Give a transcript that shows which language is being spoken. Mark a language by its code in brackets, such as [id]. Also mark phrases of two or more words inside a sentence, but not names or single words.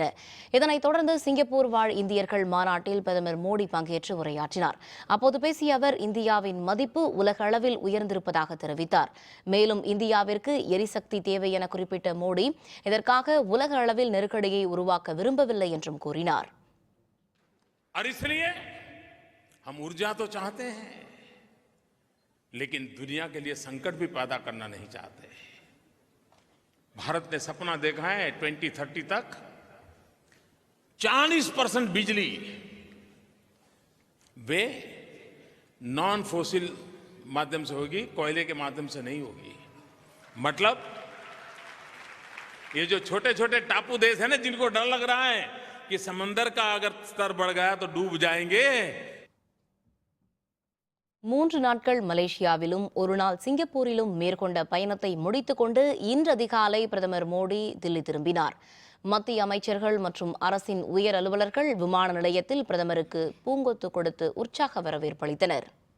[ta] இதனைத் தொடர்ந்து சிங்கப்பூர் வாழ் இந்தியர்கள் மாநாட்டில் பிரதமர் மோடி பங்கேற்று உரையாற்றினார். அப்போது பேசிய அவர் இந்தியாவின் மதிப்பு உலக அளவில் உயர்ந்திருப்பதாக தெரிவித்தார். மேலும் இந்தியாவிற்கு எரிசக்தி தேவை என குறிப்பிட்ட மோடி இதற்காக உலக அளவில் நெருக்கடியை உருவாக்க விரும்பவில்லை என்றும் கூறினார். [hi] लेकिन दुनिया के लिए संकट भी पैदा करना नहीं चाहते। भारत ने सपना देखा है 2030 तक 40% बिजली वे [en] non fossil [hi] माध्यम से होगी, कोयले के माध्यम से नहीं होगी। मतलब ये जो छोटे छोटे टापू देश है ना, जिनको डर लग रहा है कि समंदर का अगर स्तर बढ़ गया तो डूब जाएंगे, [ta] 3 நாட்கள் மலேசியாவிலும் 1 நாள் சிங்கப்பூரிலும் மேற்கொண்ட பயணத்தை முடித்துக்கொண்டு இன்று அதிகாலை பிரதமர் மோடி தில்லி திரும்பினார். மத்திய அமைச்சர்கள் மற்றும் அரசின் உயர் அலுவலர்கள் விமான நிலையத்தில் பிரதமருக்கு பூங்கொத்து கொடுத்து உற்சாக வரவேற்பளித்தனர்.